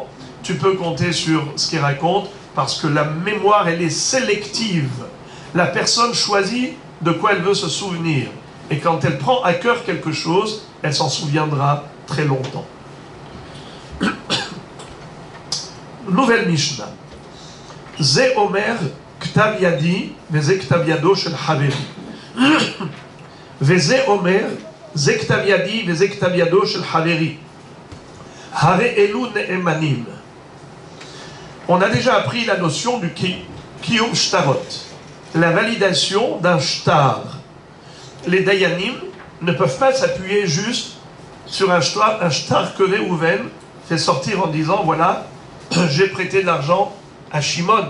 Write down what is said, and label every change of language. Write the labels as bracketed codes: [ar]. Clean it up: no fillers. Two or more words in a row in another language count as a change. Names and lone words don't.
[fr] Tu peux compter sur ce qu'il raconte parce que la mémoire, elle est sélective. La personne choisit de quoi elle veut se souvenir. Et quand elle prend à cœur quelque chose, elle s'en souviendra très longtemps. Nouvelle Mishnah. [he] זה אומר כתב ידי, וזה כתב ידו של חבירי. וזה אומר, זה כתב ידי, וזה כתב ידו של חבירי. הרי אלו נאמנים. [fr] On a déjà appris la notion du [he] קיום שטרות, [fr] la validation d'un shtar. Les Dayanim ne peuvent pas s'appuyer juste sur un shtar que Réhouven fait sortir en disant voilà, j'ai prêté de l'argent à Shimon.